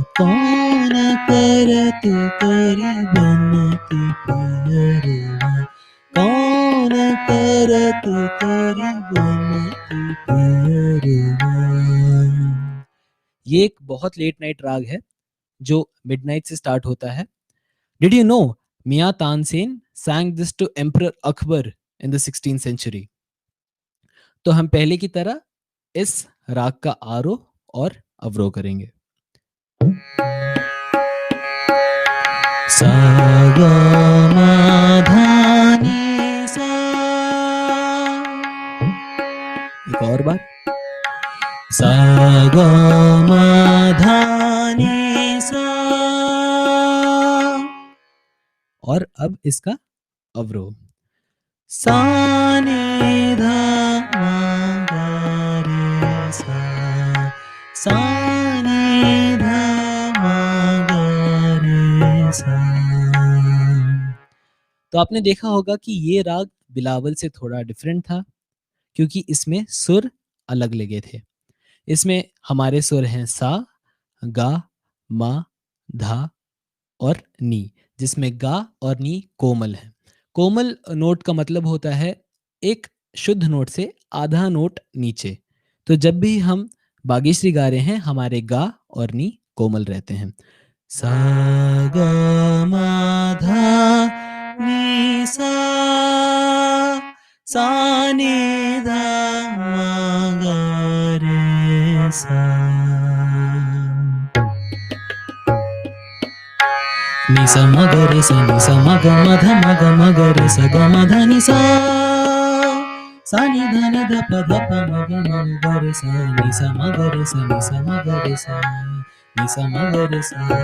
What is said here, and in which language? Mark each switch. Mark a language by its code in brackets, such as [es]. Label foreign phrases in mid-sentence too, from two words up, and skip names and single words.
[hi] कौन करत तोरी बनती परवा, कौन करत तोरी बनती परवा। ये एक बहुत [en] late night [hi] राग है जो मिडनाइट से स्टार्ट होता है। [en] Did you know Mia Tansen sang this to Emperor Akbar in the 16th century? [hi] तो हम पहले की तरह इस राग का आरोह और अवरोह करेंगे। सा गा मा धा नी सा। एक और बार। सा गा मा धा नी सा। और अब इसका अवरोह। सा नी धा मा गा रे सा। सा नी धा मा गा रे सा। तो आपने देखा होगा कि ये राग बिलावल से थोड़ा डिफरेंट था क्योंकि इसमें सुर अलग लगे थे। इसमें हमारे सुर हैं सा, गा, मा, धा और नी, जिसमें गा और नी कोमल है। कोमल नोट का मतलब होता है एक शुद्ध नोट से आधा नोट नीचे। तो जब भी हम बागेश्वरी गा रहे हैं, हमारे गा और नी कोमल रहते हैं। सा गा मा धा नी सा, सा नी धा मा गा सा नि सा म ग रे सा नि सा म ग म ध म ग म ग रे सा ग म ध नि सा सा नि ध नि ध प ध प म ग म ग रे सा नि सा म ग रे सा नि सा म ग रे सा नि सा म ग रे सा